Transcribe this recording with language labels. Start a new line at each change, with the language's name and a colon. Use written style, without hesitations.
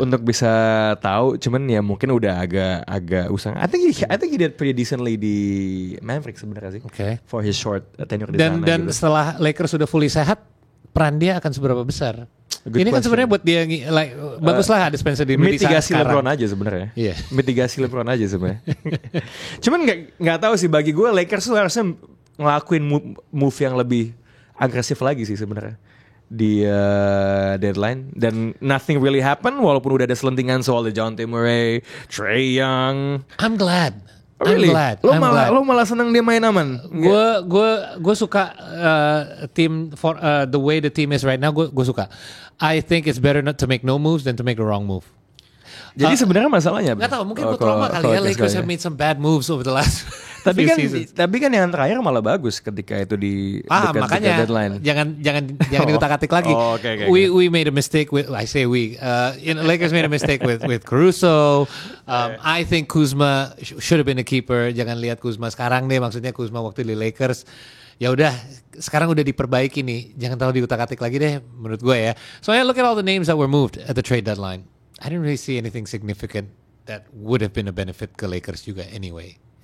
Indonesian: Untuk bisa tahu, cuman ya mungkin udah agak usang.
English: I think he did pretty decently
Indonesian: di Mavericks sebenarnya sih.
English: Okay. For his short tenure
Indonesian: di sana. Dan gitu. setelah Lakers sudah fully sehat, peran dia akan seberapa besar? Ini kan sebenarnya buat dia baguslah ada Spencer Dinwiddie mitigasi LeBron aja sebenarnya.
English: Yeah.
Indonesian: Mitigasi LeBron aja sebenarnya. Cuman nggak tahu sih, bagi gue Lakers tuh harusnya ngelakuin move yang lebih agresif lagi sih sebenarnya di deadline, dan
English: nothing really happen
Indonesian: walaupun udah ada selentingan soal DeJounte Murray, Trae Young.
English: I'm glad.
Indonesian: Really? Lo malah seneng dia main aman. Gue suka
English: team for the way the team is right now.
Indonesian: Gue suka.
English: I think it's better not to make no moves than to make the wrong move.
Indonesian: Jadi sebenarnya masalahnya nggak tahu, mungkin gue trauma kali ya.
English: Lakers have made some bad moves over the last
Indonesian: tapi
English: seasons.
Indonesian: Tapi kan yang terakhir malah bagus ketika itu di dekat deadline. Jangan diutak-atik lagi.
English: Okay. We made a mistake with, I say we, Lakers made a mistake with Caruso. I think Kuzma should have been a keeper.
Indonesian: Jangan lihat Kuzma sekarang deh, maksudnya Kuzma waktu di Lakers. Ya udah, sekarang udah diperbaiki nih. Jangan terlalu diutak-atik lagi deh menurut gue ya.
English: So I look at all the names that were moved at the trade deadline. I didn't really see anything significant that would have been a benefit
Indonesian: ke Lakers juga
English: anyway.